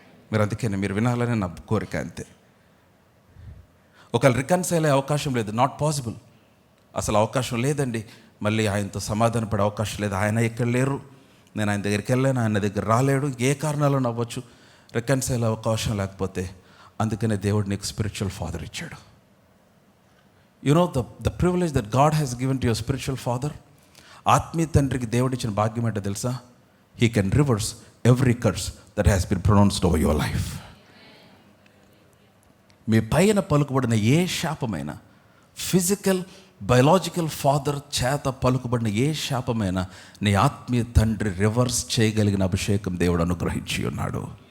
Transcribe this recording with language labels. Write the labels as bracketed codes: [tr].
[te] మీరు అందుకని మీరు వినాలని నా కోరిక, అంతే. ఒకవేళ రికన్సైల్ అయ్యే అవకాశం లేదు, [en] not possible, [te] అసలు అవకాశం లేదండి, మళ్ళీ ఆయనతో సమాధాన పడే అవకాశం లేదు, ఆయన ఇక్కడ లేరు, నేను ఆయన దగ్గరికి వెళ్ళాను, ఆయన దగ్గర రాలేడు, ఏ కారణాలు అవ్వచ్చు, రికన్సైల్ అవకాశం లేకపోతే, అందుకనే దేవుడు నీకు స్పిరిచువల్ ఫాదర్ ఇచ్చాడు. [en] You know the privilege that God has given to your spiritual father? [te] ఆత్మీయ తండ్రికి దేవుడిచ్చిన భాగ్యం ఏంటో తెలుసా? [en] He can reverse every curse that has been pronounced over your life. [te] మీ పైన పలుకుబడిన ఏ శాపమైనా, [en] physical biological father [te] చేత పలుకుబడిన ఏ శాపమైనా నీ ఆత్మీయ తండ్రి రివర్స్ చేయగలిగిన అభిషేకం దేవుడు అనుగ్రహించి ఉన్నాడు.